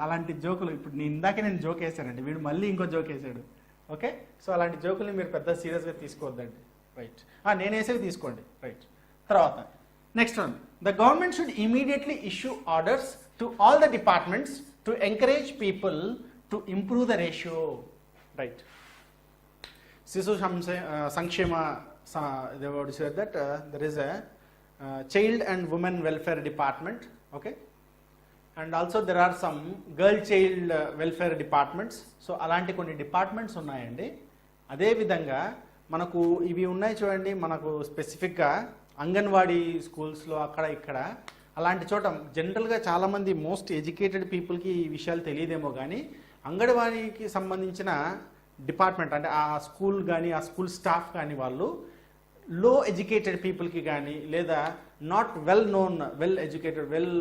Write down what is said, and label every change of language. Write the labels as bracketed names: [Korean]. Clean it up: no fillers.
[Telugu] అలాంటి జోకులు ఇప్పుడు నేను జోక్ వేసానండి, వీడు మళ్ళీ ఇంకో జోక్ వేసాడు. ఓకే, సో అలాంటి జోకుల్ని మీరు పెద్ద సీరియస్గా తీసుకోవద్దండి. రైట్, నేను వేసేవి తీసుకోండి. [English] Right, తర్వాత next one, the government should immediately issue orders to all the departments to encourage people to improve the ratio. Right, [Telugu] శిశు సంక్షేమ [English] they would say that there is a child and women welfare department. Okay, and also there are some girl child welfare departments. [Telugu] So అలాంటి కొన్ని departments ఉన్నాయండి. అదేవిధంగా మనకు ఇవి ఉన్నాయి చూడండి, మనకు స్పెసిఫిక్గా అంగన్వాడీ స్కూల్స్లో అక్కడ ఇక్కడ అలాంటి చోట జనరల్గా చాలామంది మోస్ట్ ఎడ్యుకేటెడ్ పీపుల్కి ఈ విషయాలు తెలియదేమో కానీ అంగన్వాడీకి సంబంధించిన డిపార్ట్మెంట్ అంటే ఆ స్కూల్ కానీ ఆ స్కూల్ స్టాఫ్ కానీ వాళ్ళు లో ఎడ్యుకేటెడ్ పీపుల్కి కానీ లేదా నాట్ వెల్ ఎడ్యుకేటెడ్